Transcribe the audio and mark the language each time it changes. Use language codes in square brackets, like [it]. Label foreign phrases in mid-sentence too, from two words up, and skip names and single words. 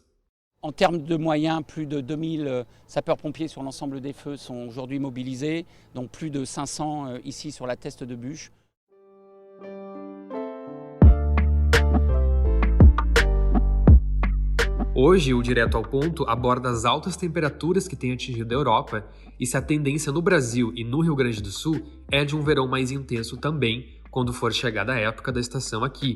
[fr] En termes de moyens, plus de 2000 sapeurs-pompiers sur l'ensemble des feux sont aujourd'hui mobilisés, donc plus de 500 ici sur la Teste de Buch. [pt] Hoje, o Direto ao Ponto aborda as altas temperaturas que têm atingido a Europa e se a tendência no Brasil e no Rio Grande do Sul é de um verão mais intenso também, quando for chegada a época da estação aqui.